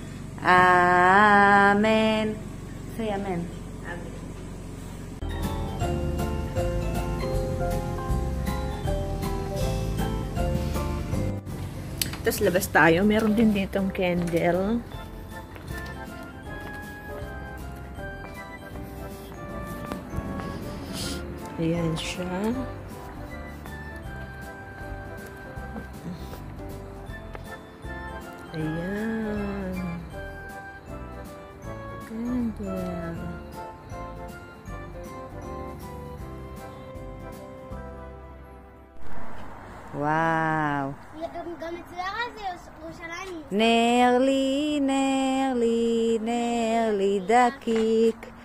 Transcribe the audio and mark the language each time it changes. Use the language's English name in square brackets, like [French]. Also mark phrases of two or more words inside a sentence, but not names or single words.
[Hebrew] אמן. [English] Say amen. [Filipino] Amen. Tapos labas tayo. Meron din ditong candle. Ayan siya. Ayan. Candle. [Hebrew] וואו. גם אצלך זה ירושלים. נר לי, נר לי, נר לי דקיק.